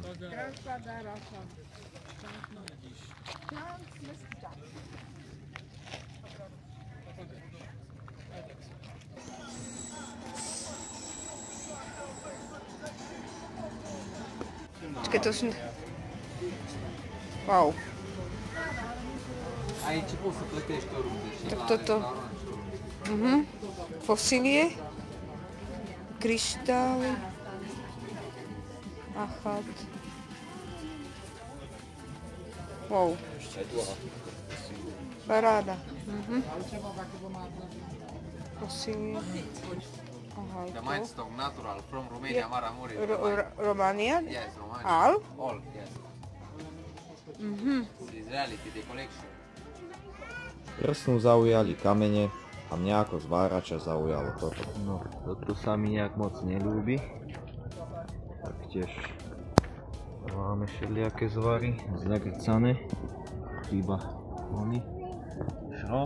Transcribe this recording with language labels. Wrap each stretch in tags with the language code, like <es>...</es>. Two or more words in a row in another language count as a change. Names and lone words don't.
<sk>Transfagarašan. Počkej, to som... Wow.</sk> <ro>Aici poți să plătești oriunde și</ro> <sk>Tak</sk> <ro>la</ro> <sk>toto.</sk> <ro>restaurant și oriunde.</ro> <sk>Fosílie. Kryštály. Achat. Wow. Paráda. Fosílie. Aha,</sk> <en>The</en> <sk>to.</sk> <en>Mindstone Natural from Romania, Maramureș. Romania? Yes, Romania. Al? All, yes. This is reality, the collection.</en> <sk>Prsnú zaujali kamene a mňa ako zvárača zaujalo toto. No, toto sa mi nejak moc neľúbi. Taktiež máme všelijaké zvary, zagrcané. Iba oný šrob.</sk>